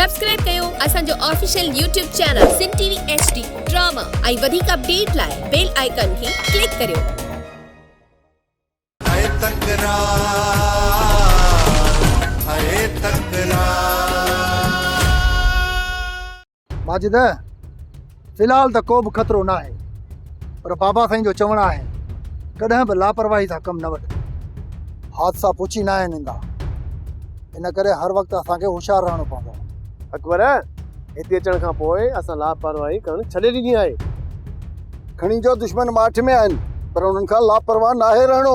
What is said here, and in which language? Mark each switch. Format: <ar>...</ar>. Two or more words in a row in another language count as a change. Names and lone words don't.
<sd>सब्सक्राइब कयो असांजो</sd> <en>official YouTube channel</en> <sd>सिन टीवी HD ड्रामा ऐं वधीक अपडेट लाइ</sd> <en>bell icon</en> <sd>खे क्लिक करियो। माजिद फिलहाल तो को भी खतरो ना है, पर बाबा साईं जो चवण है कॾहिं भी लापरवाही सां कम न वठ। हादसा पुछी ना आहिनि ईंदा, इन करे हर वक्त असांखे होशियार रहणो पवंदो। अकबर हिते अचण खां पोइ असां लापरवाही करणु छॾे ॾिनी आहे। खणी जो दुश्मन माठ में आहिनि, पर उन्हनि खां लापरवाह नाहे रहणो।</sd>